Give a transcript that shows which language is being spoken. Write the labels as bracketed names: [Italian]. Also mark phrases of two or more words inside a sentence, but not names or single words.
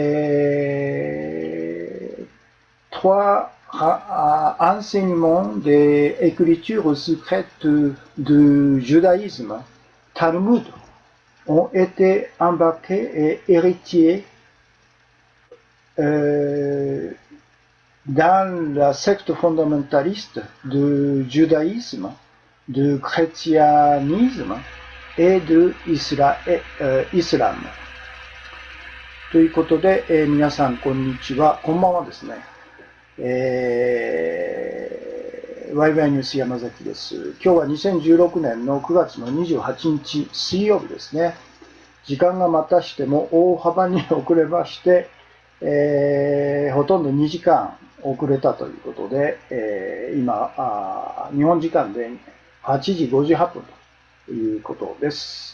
[French] trois enseignements des écritures secrètes du judaïsme, Talmud, ont été embarqués et héritiers dans la secte fondamentaliste du judaïsme, du chrétianisme et de l'islam. [Japanese] ということで、皆さんこんにちは、こんばんはですね。ワイワイニュース山崎です。今日は2016年の9月の28日水曜日ですね。時間がまたしても大幅に遅れまして、ほとんど2時間遅れたということで、今日本時間で8時58分ということです。